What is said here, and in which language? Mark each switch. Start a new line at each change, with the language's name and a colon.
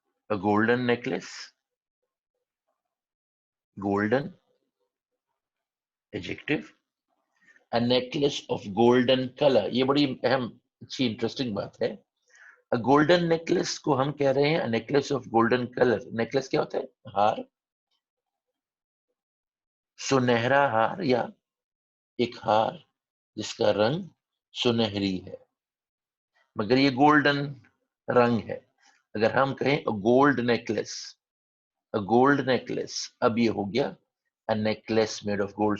English: A golden necklace, golden adjective. A necklace of golden color,
Urdu: یہ بڑی اہم اچھی انٹرسٹنگ بات ہے.
English: A golden necklace
Urdu: کو ہم کہہ رہے ہیں
English: a necklace of golden color.
Urdu: necklace کیا ہوتا ہے, ہار, سنہرا ہار یا ایک ہار جس کا رنگ سنہری ہے مگر یہ گولڈن رنگ ہے. اگر ہم کہیں گولڈ نیکلس, گولڈ نیکلس, اب یہ ہو گیا
English: Necklace made of gold.